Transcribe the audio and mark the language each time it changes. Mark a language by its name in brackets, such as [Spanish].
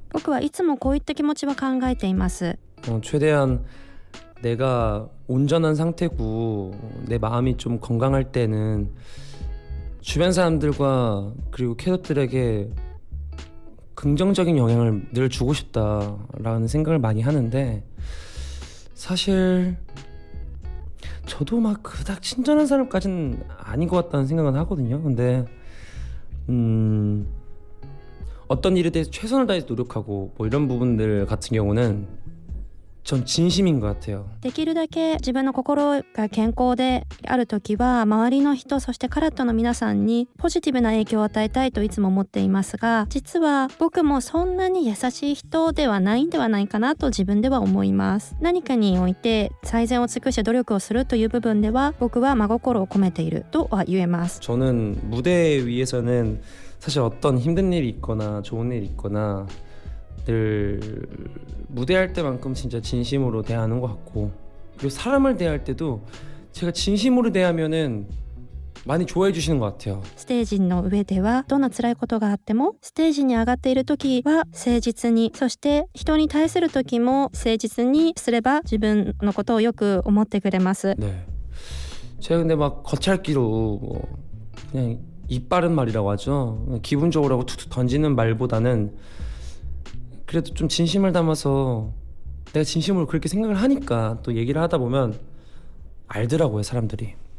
[Japanese] 僕はいつもこういった気持ちは考えています。 [Korean] 최대한 내가 온전한 상태고 내 마음이 좀 건강할 때는 주변 사람들과 그리고 캐럿들에게 긍정적인 영향을 늘 주고 싶다라는 생각을 많이 하는데, 사실 저도 막 그닥 친절한 사람까지는 아닌 것 같다는 생각은 하거든요. 근데 어떤 일에 대해서 최선을 다해서 노력하고 뭐 이런 부분들 같은 경우는 전 진심인 것 같아요. [Japanese] できるだけ自分の心が健康であるときは周りの人、そしてカラットの皆さんにポジティブな影響を与えたいといつも思っていますが、実は僕もそんなに優しい人ではないんではないかなと自分では思います。何かにおいて最善を尽くして努力をするという部分では僕は真心を込めているとは言えます。 [Korean] 저는 무대 위에서는 사실 어떤 힘든 일이 있거나 좋은 일이 있거나 늘 무대할 때만큼 진짜 진심으로 대하는 것 같고, 그리고 사람을 대할 때도 제가 진심으로 대하면은 많이 좋아해 주시는 것 같아요. [Japanese] ステージの上ではどんな辛いことがあってもステージに上がっている時は誠実に、そして人に対する時も誠実にすれば自分のことをよく思ってくれます。 [Korean] 네. 제가 근데 막 겉핥기로 뭐 그냥 입 바른 말이라고 하죠. 기분 좋으라고 툭툭 던지는 말보다는 그래도 좀 진심을 담아서 내가 진심으로 그렇게 생각을 하니까 또 얘기를 하다 보면 알더라고요, 사람들이.